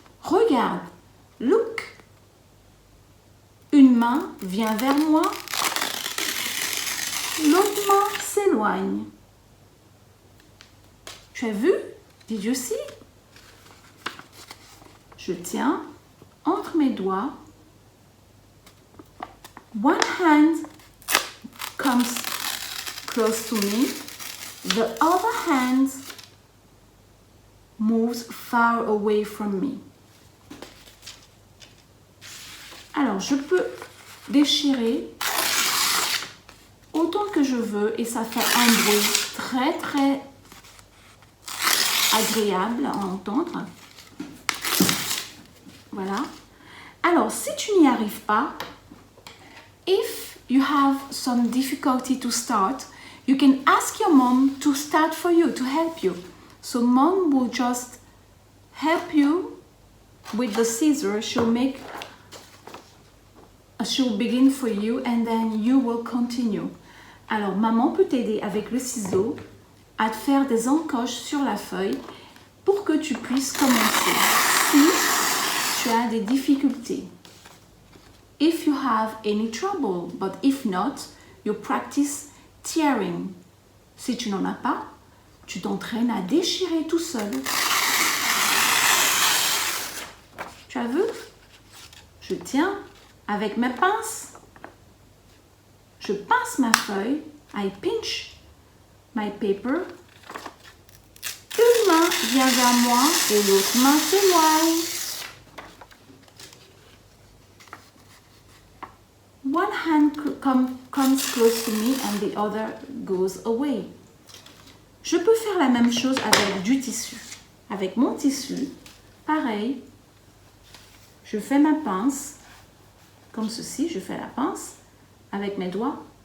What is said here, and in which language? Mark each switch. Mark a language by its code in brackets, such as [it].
[fr] Regarde, [en] look. [fr] Une main vient vers moi, l'autre main s'éloigne. Tu as vu? [en] Did you see? [fr] Je tiens entre mes doigts. [en] One hand comes close to me. The other hand moves far away from me. [fr] Alors, je peux déchirer autant que je veux et ça fait un bruit très très agréable à entendre. Voilà. Alors, si tu n'y arrives pas, [en] if you have some difficulty to start, you can ask your mom to start for you, to help you. So mom will just help you with the scissors. She'll begin for you and then you will continue. [fr] Alors, maman peut t'aider avec le ciseau à te faire des encoches sur la feuille pour que tu puisses commencer. Si tu as des difficultés. [en] If you have any trouble, but if not, you practice tearing. [fr] Si tu n'en as pas, tu t'entraînes à déchirer tout seul. Tu as vu? Je tiens avec mes pinces. Je pince ma feuille. [en] I pinch my paper. [fr] Une main vient vers moi et l'autre main s'éloigne. [en] One hand comes close to me and the other goes away. [fr] Je peux faire la même chose avec du tissu. Avec mon tissu, pareil. Je fais ma pince, comme ceci, je fais la pince avec mes doigts.